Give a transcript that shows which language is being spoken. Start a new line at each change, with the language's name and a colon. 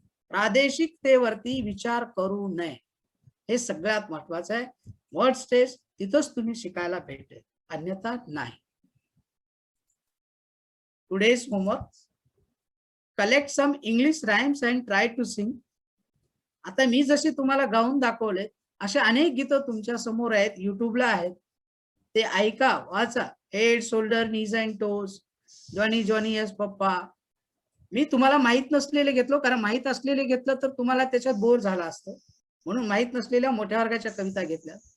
Marathi: प्रादेशिकतेवरती विचार करू नये, हे सगळ्यात महत्वाचं आहे. वर्ड स्टेज तिथंच तुम्ही शिकायला भेटेल, अन्यथा नाही.
English: Today's homework: collect some English rhymes and try to sing.
Marathi: आता मी जशी तुम्हाला गाऊन दाखवले असे अनेक गीतं तुमच्या समोर आहेत, युट्यूबला आहेत. ते ऐका, वाचा.
English: Head, shoulder, knees and toes, Johnny Johnny yes papa.
Marathi: मी तुम्हाला माहित नसलेले घेतलो, कारण माहित असलेले घेतलं तर तुम्हाला त्याच्यात बोर झाला असतं, म्हणून माहित नसलेल्या मोठ्या वर्गाच्या कविता घेतल्या.